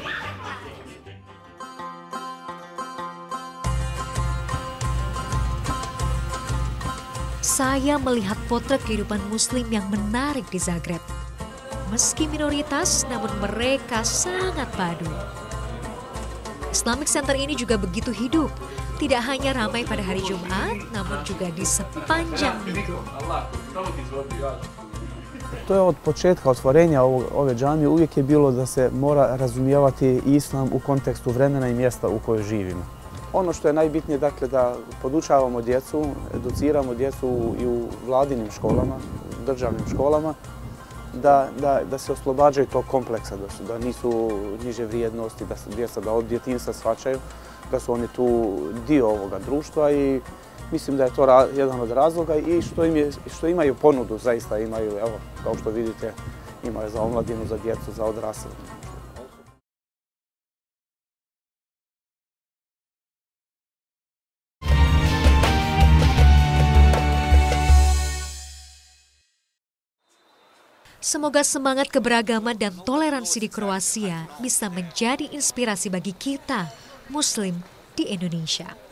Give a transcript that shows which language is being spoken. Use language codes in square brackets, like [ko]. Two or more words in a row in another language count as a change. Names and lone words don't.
[id] Saya melihat potret kehidupan Muslim yang menarik di Zagreb. Meski minoritas, namun mereka sangat padu. Islamic Center ini juga begitu hidup. Tidak hanya ramai pada hari Jumat, namun juga di sepanjang minggu. [hr] To je od početka otvorenja ove džamije uvijek je bilo da se mora razumijevati islam u kontekstu vremena i mjesta u kojoj živimo. Ono što je najbitnije, dakle, da podučavamo djecu, educiramo djecu i u vladinim školama, državnim školama, da se oslobađaju tog kompleksa, da nisu niže vrijednosti, da djeca da od djetinjstva shvaćaju da su oni tu dio ovoga društva i Mislim da je to jedan od razloga i što imaju ponudu, zaista imaju, evo, kao što vidite, imaju za omladinu, za djecu, za odrasle. [id] Semoga semangat keberagaman dan toleransi di Kroasia bisa menjadi inspirasi bagi kita, Muslim di Indonesia.